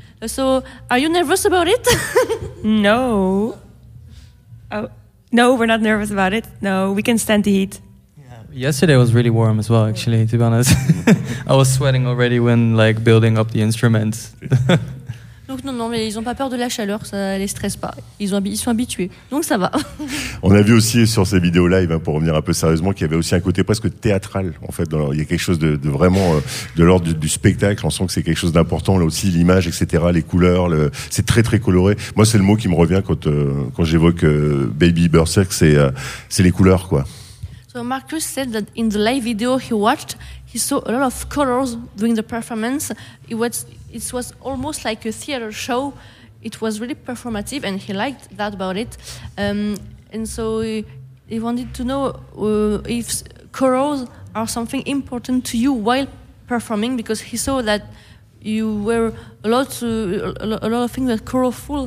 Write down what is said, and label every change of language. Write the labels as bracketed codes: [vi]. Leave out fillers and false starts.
[en] So are you nervous about it? No. Oh, no, we're not nervous about it. No, we can stand the heat. Yeah. Yesterday was really warm as well, actually, to be honest. I was sweating already when like building up the instruments. [fr] Donc non, mais ils n'ont pas peur de la chaleur, ça ne les stresse pas. Ils sont habitués, donc ça va. On a vu aussi sur ces vidéos live, hein, pour revenir un peu sérieusement, qu'il y avait aussi un côté presque théâtral. En fait, il y a quelque chose de vraiment de l'ordre du spectacle. On sent que c'est quelque chose d'important. Là aussi, l'image, etc., les couleurs, c'est très, très coloré. Moi, c'est le mot qui me revient quand j'évoque Baby Berserk, c'est les couleurs, quoi. [en] So Marcus said that in the live video he watched, he saw a lot of colors during the performance. It was almost like a theater show. It was really performative, and he liked that about it. And so he wanted to know if colors are something important to you while performing, because he saw that you were a lot of things that colorful.